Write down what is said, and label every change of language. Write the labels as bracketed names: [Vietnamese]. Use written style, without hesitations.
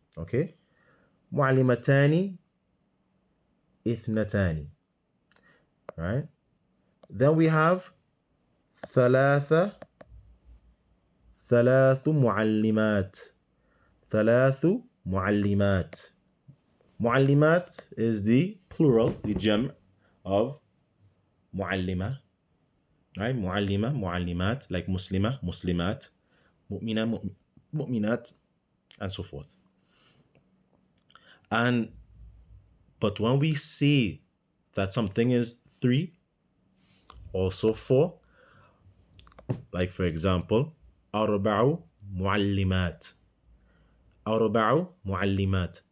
[Arabic] Okay, معلمتان اثنتان. [English] Right, then we have [Arabic] ثلاث معلمات. ثلاث معلمات. [English] معلمات is the plural, the jam' of معلمة. Right, معلمة, معلمات, like مسلمة, مسلمات, مؤمنة, مؤمنات, and so forth. But when we say that something is 3, also 4, like for example, [Arabic] أربع معلمات. أربع معلمات.